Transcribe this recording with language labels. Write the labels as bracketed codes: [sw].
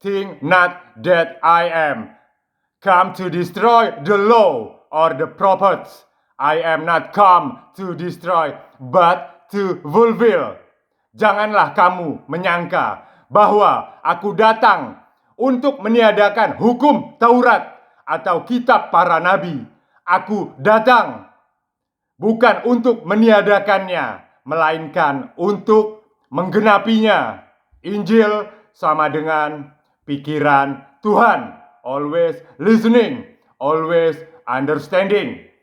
[en] Think not that I am come to destroy the law or the prophets. I am not come to destroy, but to fulfill. [id] Janganlah kamu menyangka bahwa aku datang untuk meniadakan hukum Taurat atau kitab para nabi. Aku datang bukan untuk meniadakannya, melainkan untuk menggenapinya. Injil sama dengan pikiran Tuhan. [en] Always listening, always understanding.